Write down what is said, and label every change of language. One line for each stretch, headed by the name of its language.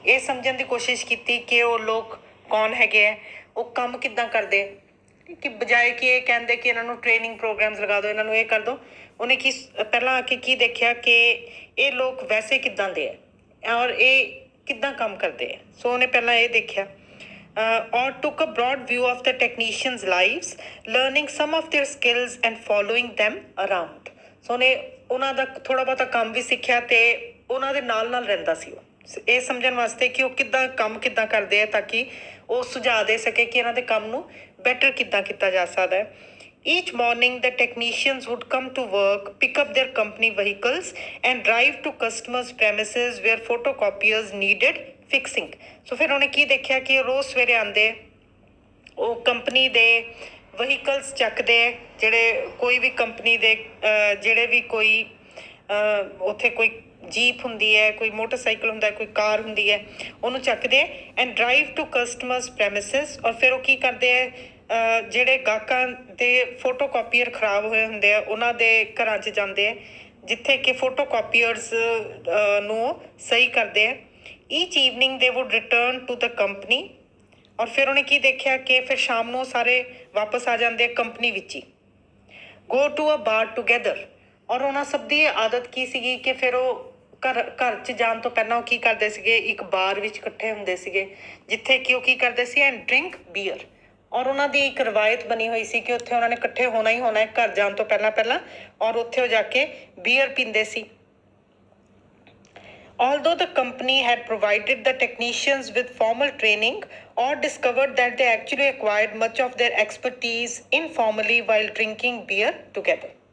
Punjabi: ਇਹ ਸਮਝਣ ਦੀ ਕੋਸ਼ਿਸ਼ ਕੀਤੀ ਕਿ ਉਹ ਲੋਕ ਕੌਣ ਹੈਗੇ ਹੈ, ਉਹ ਕੰਮ ਕਿੱਦਾਂ ਕਰਦੇ, ਕਿ ਬਜਾਏ ਕਿ ਇਹ ਕਹਿੰਦੇ ਕਿ ਇਹਨਾਂ ਨੂੰ ਟ੍ਰੇਨਿੰਗ ਪ੍ਰੋਗਰਾਮਸ ਲਗਾ ਦਿਓ, ਇਹਨਾਂ ਨੂੰ ਇਹ ਕਰ ਦਿਓ। ਉਹਨੇ ਕੀ ਪਹਿਲਾਂ ਆ ਕੇ ਕੀ ਦੇਖਿਆ ਕਿ ਇਹ ਲੋਕ ਵੈਸੇ ਕਿੱਦਾਂ ਦੇ ਹੈ ਔਰ ਇਹ ਕਿੱਦਾਂ ਕੰਮ ਕਰਦੇ ਹੈ। ਸੋ ਉਹਨੇ ਪਹਿਲਾਂ ਇਹ ਦੇਖਿਆ ਔਰ
English: took a broad view of the technicians lives, learning some of their skills and following them around।
Punjabi: ਸੋ ਉਹਨੇ ਉਹਨਾਂ ਦਾ ਥੋੜ੍ਹਾ ਬਹੁਤਾ ਕੰਮ ਵੀ ਸਿੱਖਿਆ ਅਤੇ ਉਹਨਾਂ ਦੇ ਨਾਲ ਨਾਲ ਰਹਿੰਦਾ ਸੀ ਉਹ, ਇਹ ਸਮਝਣ ਵਾਸਤੇ ਕਿ ਉਹ ਕਿੱਦਾਂ ਕੰਮ ਕਿੱਦਾਂ ਕਰਦੇ ਆ ਤਾਂ ਕਿ ਉਹ ਸੁਝਾਅ ਦੇ ਸਕੇ ਕਿ ਇਹਨਾਂ ਦੇ ਕੰਮ ਨੂੰ ਬੈਟਰ ਕਿੱਦਾਂ ਕੀਤਾ ਜਾ ਸਕਦਾ ਹੈ।
English: Each morning, the technicians would come to work, pick up their company vehicles and drive to customers' premises where photocopiers needed fixing।
Punjabi: So ਫਿਰ ਉਹਨੇ ਕੀ ਦੇਖਿਆ ਕਿ ਰੋਜ਼ ਸਵੇਰੇ ਆਉਂਦੇ, ਉਹ ਕੰਪਨੀ ਦੇ ਵਹੀਕਲਸ ਚੱਕਦੇ, ਜਿਹੜੇ ਕੋਈ ਵੀ ਕੰਪਨੀ ਦੇ ਜਿਹੜੇ ਵੀ ਕੋਈ ਉੱਥੇ ਕੋਈ ਜੀਪ ਹੁੰਦੀ ਹੈ, ਕੋਈ ਮੋਟਰਸਾਈਕਲ ਹੁੰਦਾ, ਕੋਈ ਕਾਰ ਹੁੰਦੀ ਹੈ, ਉਹਨੂੰ ਚੱਕਦੇ
English: And drive to customers premises.
Punjabi: ਔਰ ਫਿਰ ਉਹ ਕੀ ਕਰਦੇ ਹੈ, ਜਿਹੜੇ ਗਾਹਕਾਂ ਦੇ ਫੋਟੋ ਕਾਪੀਅਰ ਖਰਾਬ ਹੋਏ ਹੁੰਦੇ ਆ ਉਹਨਾਂ ਦੇ ਘਰਾਂ 'ਚ ਜਾਂਦੇ ਆ ਜਿੱਥੇ ਕਿ ਫੋਟੋ ਕਾਪੀਅਰਸ ਨੂੰ ਸਹੀ ਕਰਦੇ ਆ।
English: Each evening they would return to the company.
Punjabi: ਔਰ ਫਿਰ ਉਹਨੇ ਕੀ ਦੇਖਿਆ ਕਿ ਫਿਰ ਸ਼ਾਮ ਨੂੰ ਸਾਰੇ ਵਾਪਸ ਆ ਜਾਂਦੇ ਆ ਕੰਪਨੀ ਵਿੱਚ ਹੀ।
English: Go to a bar together.
Punjabi: ਔਰ ਉਹਨਾਂ ਸਭ ਦੀ ਆਦਤ ਕੀ ਸੀਗੀ ਕਿ ਫਿਰ ਉਹ ਘਰ 'ਚ ਜਾਣ ਤੋਂ ਪਹਿਲਾਂ ਉਹ ਕੀ ਕਰਦੇ ਸੀਗੇ, ਇੱਕ ਬਾਰ ਵਿੱਚ ਇਕੱਠੇ ਹੁੰਦੇ ਸੀਗੇ ਜਿੱਥੇ ਕਿ ਉਹ ਕੀ ਕਰਦੇ ਸੀ
English: And drink beer.
Punjabi: ਔਰ ਉਹਨਾਂ ਦੀ ਇੱਕ ਰਵਾਇਤ ਬਣੀ ਹੋਈ ਸੀ ਕਿ ਉੱਥੇ ਉਹਨਾਂ ਨੇ ਇਕੱਠੇ ਹੋਣਾ ਹੀ ਹੋਣਾ ਹੈ ਘਰ ਜਾਣ ਤੋਂ ਪਹਿਲਾਂ ਔਰ ਉੱਥੇ ਉਹ ਜਾ ਕੇ ਬੀਅਰ ਪੀਂਦੇ ਸੀ।
English: Although the company had provided the technicians with formal training or discovered that they actually acquired much of their expertise informally while drinking beer together।